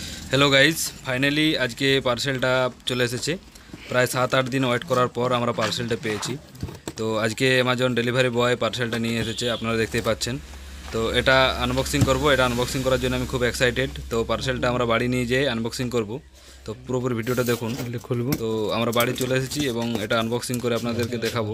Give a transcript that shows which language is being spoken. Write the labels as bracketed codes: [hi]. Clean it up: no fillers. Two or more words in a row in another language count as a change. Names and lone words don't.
[en] hello guys finally [bn] আজ কে পার্সেলটা চলে এসেছে প্রায় 7-8 দিন ওয়েট করার পর আমরা পার্সেলটা পেয়েছি। তো আজকে অ্যামাজন ডেলিভারি বয় পার্সেলটা নিয়ে এসেছে, আপনারা দেখতেই পাচ্ছেন। তো এটা আনবক্সিং করব, এটা আনবক্সিং করার জন্য আমি খুব এক্সাইটেড। তো পার্সেলটা আমরা বাড়ি নিয়ে যেয়ে আনবক্সিং করব। তো পুরোপুরি ভিডিওটা দেখুন, খুলব। তো আমরা বাড়ি চলে এসেছি এবং এটা আনবক্সিং করে আপনাদেরকে দেখাবো।